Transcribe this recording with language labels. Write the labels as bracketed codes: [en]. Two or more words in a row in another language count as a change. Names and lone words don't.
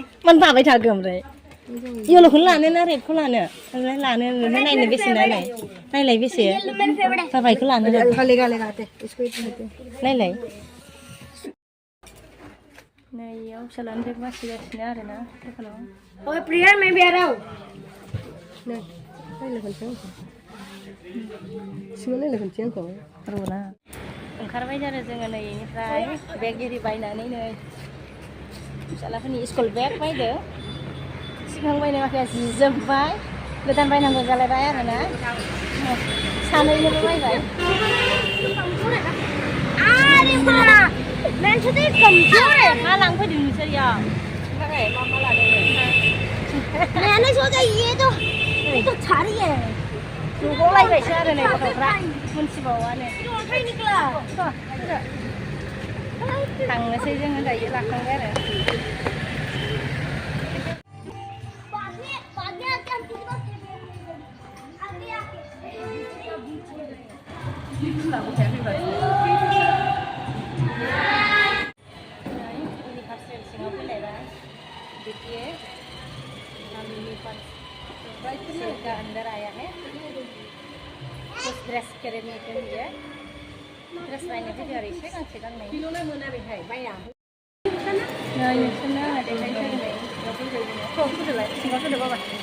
[brx] मानो बाबाय थागौ ओमफ्राय? येल'खौनो लानो ना रेडखौ लानो? ओमफ्राय लानो नायनो बेसे नायलाय? नायलाय बेसे? बाबायखौ लानो नायलाय। नैयाव फिसालानि बेग बासिगासिनो आरोना दखानाव। [hi] ओए प्रिया मैं भी आ रहा हूं। [brx] र'ना ओंखारबाय आरो जोङो नै इनिफ्राय बेग एरि बायनानै नै फिसालाफोरनि [en] school bag [brx] बायदो। सिगां बायनाय माखाया जिजोब्बाय, गोदान बायनांगौ जालायबाय आरोना। सानैनोबो बायबाय। मा लांफैदों नोंसोर इयाव? मा लादों? [hi] मैंने सोचा ये तो छाड़ी है। [brx] जुगावलायबायसो आरो नै गथ'फ्रा मोनथिबावानो। थांनोसै जोङो दायो लाखांबाय आरो। सिङाव फैलायबाय। [hi] देखिए का अंदर आया है। कुछ ड्रेस खरीदने के लिए [brx] ड्रेस बायनो फैदों आरो एसे गांसे गांनै। नै नोंसोरनो आंहा देखायसै।